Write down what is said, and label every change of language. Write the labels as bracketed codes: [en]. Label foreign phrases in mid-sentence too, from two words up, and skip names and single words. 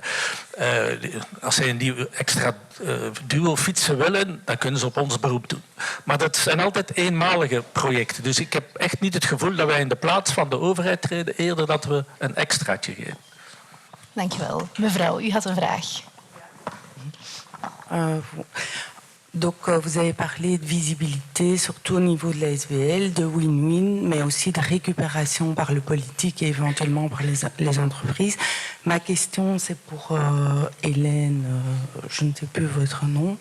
[nl] Als zij een nieuwe extra duo fietsen willen, dan kunnen ze op ons beroep doen. Maar dat zijn altijd eenmalige projecten. Dus ik heb echt niet het gevoel dat wij in de plaats van de overheid treden, eerder dat we een extraatje geven. Dankjewel. Mevrouw, u had een vraag. [fr] Donc, vous avez parlé de visibilité, surtout au niveau de la SBL, de win-win, mais aussi de récupération par le politique et éventuellement par les entreprises. Ma question, c'est pour Hélène, je ne sais plus votre nom.